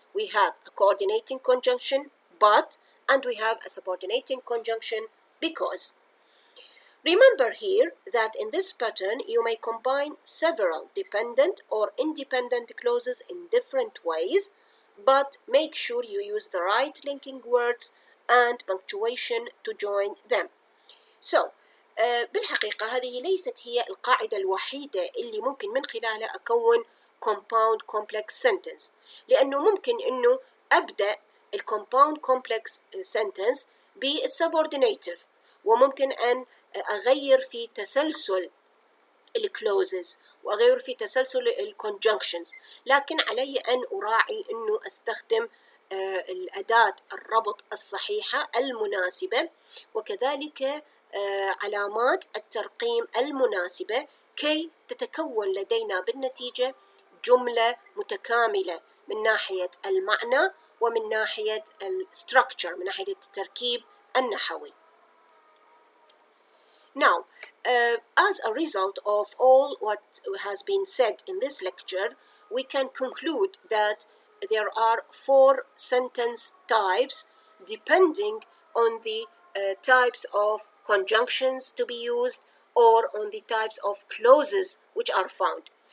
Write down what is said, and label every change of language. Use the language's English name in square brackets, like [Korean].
[English] We have a coordinating conjunction but, and we have a subordinating conjunction because. Remember here that in this pattern you may combine several dependent or independent clauses in different ways, but make sure you use the right linking words and punctuation to join them. [Arabic] So بالحقيقة هذه ليست هي القاعدة الوحيدة اللي ممكن من خلالها أكون compound complex sentence، لأنه ممكن إنه أبدأ compound complex sentence بالsubordinator، وممكن أن أغير في تسلسل الكلوزز وأغير في تسلسل الكونجنكشنز، لكن علي أن أراعي أنه أستخدم الأداة الربط الصحيحة المناسبة وكذلك علامات الترقيم المناسبة كي تتكون لدينا بالنتيجة جملة متكاملة من ناحية المعنى ومن ناحية الستركتشر، من ناحية التركيب النحوي. [English] Now, as a result of all what has been said in this lecture, we can conclude that there are 4 sentence types depending on the types of conjunctions to be used or on the types of clauses which are found.